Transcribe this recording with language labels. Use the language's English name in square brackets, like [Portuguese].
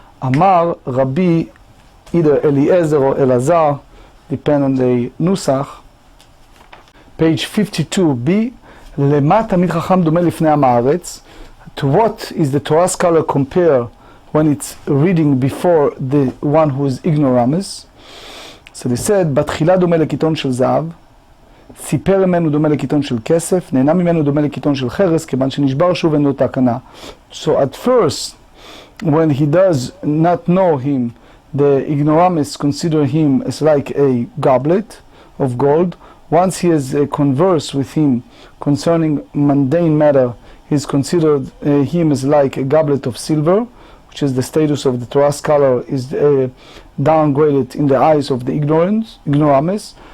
[English] Amar Rabbi, either Eliezer or Elazar, depend on the Nusach, page 52b, [Hebrew] Lema Tamid Chacham Domeh Lifnei Ha'aretz. [English] To what is the Torah scholar compare when it's reading before the one who is ignoramus? So they said, [Hebrew] בתחילה דומה לקיטון של זהב, סיפר ממנו דומה לקיטון של כסף, נהנה ממנו דומה לקיטון של חרס, כיוון שנשבר שוב אין לו תקנה. [English] So at first, when he does not know him, the ignoramus consider him as like a goblet of gold. Once he has conversed with him concerning mundane matter, he's considered him as like a goblet of silver, which is the status of the Torah scholar, is downgraded in the eyes of the ignoramus.